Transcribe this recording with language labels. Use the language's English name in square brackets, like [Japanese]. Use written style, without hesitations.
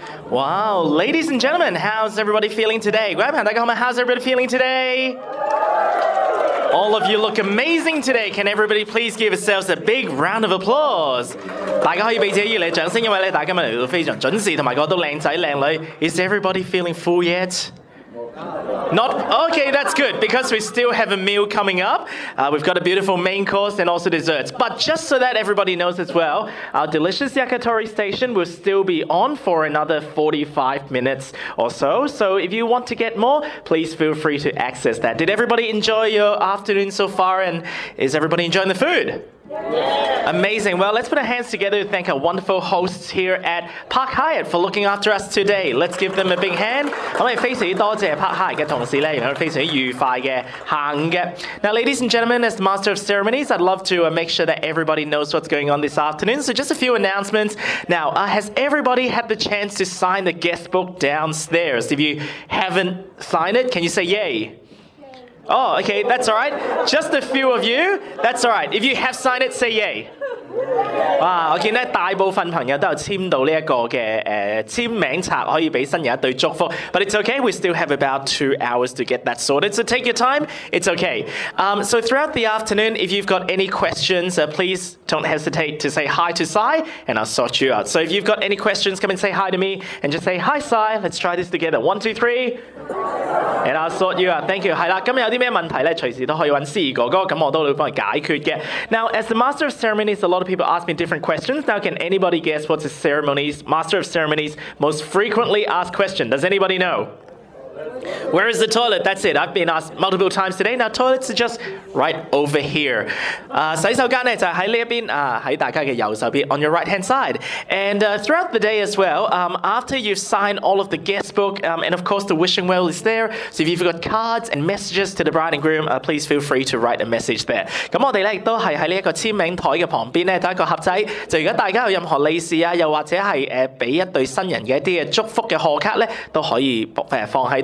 [English] Wow, ladies and gentlemen, how's everybody feeling today? How's everybody feeling today? All of you look amazing today. Can everybody please give yourselves a big round of applause? [Cantonese] 大家可以俾自己熱烈掌聲，因為咧，大家今日嚟到非常準時，同埋個都靚仔靚女。 [English] Is everybody feeling full yet? Not okay, that's good because we still have a meal coming up. We've got a beautiful main course and also desserts. But just so that everybody knows as well, our delicious yakitori station will still be on for another 45 minutes or so. So if you want to get more, please feel free to access that. Did everybody enjoy your afternoon so far? And is everybody enjoying the food? Yeah. Amazing. Well, let's put our hands together to thank our wonderful hosts here at Park Hyatt for looking after us today. Let's give them a big hand. [Cantonese] 我哋非常之多謝 Park Hyatt 嘅同事咧，然後非常之愉快嘅下午嘅。 [English] Now, ladies and gentlemen, as the Master of Ceremonies, I'd love to make sure that everybody knows what's going on this afternoon. So just a few announcements. Now, has everybody had the chance to sign the guest book downstairs? If you haven't signed it, can you say yay? Oh, okay, that's all right. Just a few of you. That's all right. If you have signed it, say yay. 哇！ [Cantonese] 我見咧大部分朋友都有簽到呢一個嘅簽名冊，可以俾新人一對祝福。 [English] But it's okay. We still have about 2 hours to get that sorted. So take your time. It's okay. So throughout the afternoon, if you've got any questions, please don't hesitate to say hi to Sai, and I'll sort you out. So if you've got any questions, come and say hi to me, and just say hi, Sai. Let's try this together. 1, 2, 3. And I'll sort you out. Thank you. [Cantonese] 係啦，今日有啲咩問題咧，隨時都可以揾司儀哥哥，咁我都會幫你解決嘅。 [English] Now, as the Master of Ceremonies, a lot of people ask me different questions. Now, can anybody guess what's the Master of Ceremonies most frequently asked question? Does anybody know? Where is the toilet? That's it. I've been asked multiple times today. Now, toilets are just right over here. [Cantonese] 洗手間咧就喺呢一邊喺大家嘅右手邊 [English] on your right hand side. And throughout the day as well, after you've signed all of the guest book, and of course the wishing well is there. So if you've got cards and messages to the bride and groom, please feel free to write a message there. [Cantonese] 咁我哋咧亦都係喺呢一個簽名台嘅旁邊咧，有一個盒仔。就如果大家有任何利是啊，又或者係俾一對新人嘅一啲嘅祝福嘅賀卡咧，都可以放喺